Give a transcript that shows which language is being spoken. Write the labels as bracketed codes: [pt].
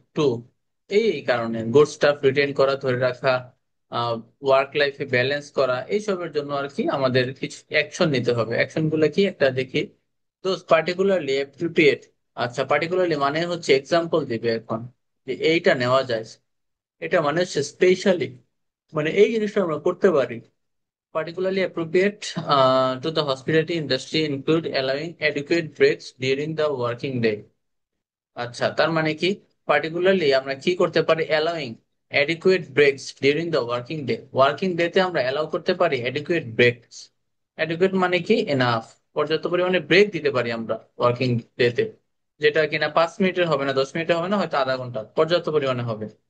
[bn] Two, এই কারণে good staff written করা, ধরে রাখা, ওয়ার্ক লাইফে ব্যালেন্স করা, এইসবের জন্য আর কি আমাদের কিছু অ্যাকশন নিতে হবে। অ্যাকশন গুলো কি একটা দেখি। [en] Those particularly appropriate. [bn] আচ্ছা, পার্টিকুলারলি মানে হচ্ছে এক্সাম্পল দিবে এখন যে এইটা নেওয়া যায়, এটা মানে হচ্ছে স্পেশালি, মানে এই জিনিসটা আমরা করতে পারি। [en] Particularly appropriate to the hospitality industry include allowing adequate breaks during the working day. [bn] আচ্ছা, তার মানে কি, পার্টিকুলারলি আমরা কি করতে পারি, [en] allowing adequate breaks during the working day, [bn] working ডেতে আমরা অ্যালাউ করতে পারি অ্যাডিকুয়েট ব্রেকস। অ্যাডিকুয়েট মানে কি, এনাফ, পর্যাপ্ত পরিমাণে ব্রেক দিতে পারি আমরা ওয়ার্কিং ডেতে, যেটা কিনা 5 মিনিটের হবে না, 10 মিনিটের হবে না, হয়তো আধা ঘন্টা, পর্যাপ্ত পরিমাণে হবে।